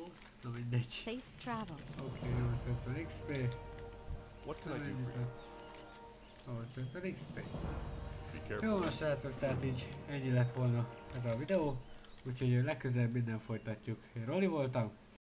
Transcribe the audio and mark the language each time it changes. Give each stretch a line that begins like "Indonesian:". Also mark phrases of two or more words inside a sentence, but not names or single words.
Hungarian: Na mindegy.
English: Safe travels.
Hungarian: Oké, 850 XP.
English: What can I do for you? 850 XP. Be
Hungarian: Jó,
English: careful.
Hungarian: na srácok, tehát így ennyi lett volna ez a videó. Úgyhogy legközelebb minden folytatjuk. Én Roli voltam.